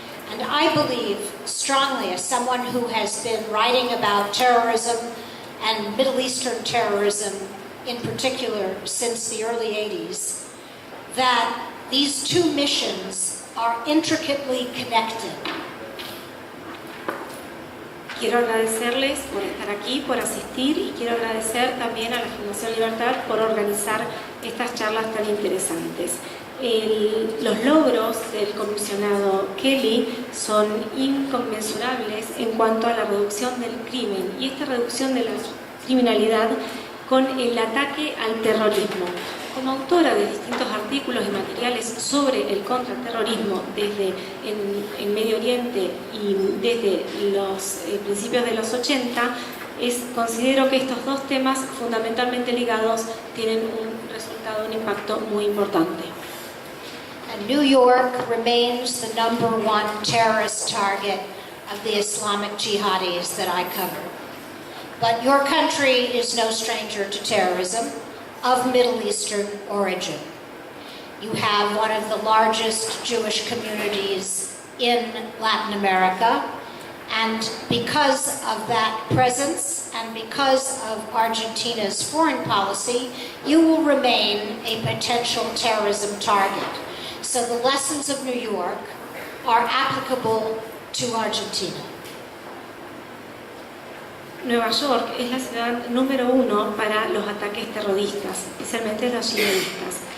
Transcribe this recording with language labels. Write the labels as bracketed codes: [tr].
[en] And I believe strongly, as someone who has been writing about terrorism and Middle Eastern terrorism in particular since the early 80s, that these two missions are intricately connected. [es] Quiero agradecerles por estar aquí, por asistir, y quiero agradecer también a la Fundación Libertad por organizar estas charlas tan interesantes. Los logros del comisionado Kelly son inconmensurables en cuanto a la reducción del crimen y esta reducción de la criminalidad con el ataque al terrorismo. Como autora de distintos artículos y materiales sobre el contraterrorismo desde en Medio Oriente y desde los principios de los 80, considero que estos dos temas fundamentalmente ligados tienen un resultado, un impacto muy importante. [en] And New York remains the #1 terrorist target of the Islamic jihadis that I cover. But your country is no stranger to terrorism of Middle Eastern origin. You have one of the largest Jewish communities in Latin America, and because of that presence and because of Argentina's foreign policy, you will remain a potential terrorism target. So the lessons of New York are applicable to Argentina. [es] Nueva York es la ciudad número 1 para los ataques terroristas, especialmente los yihadistas.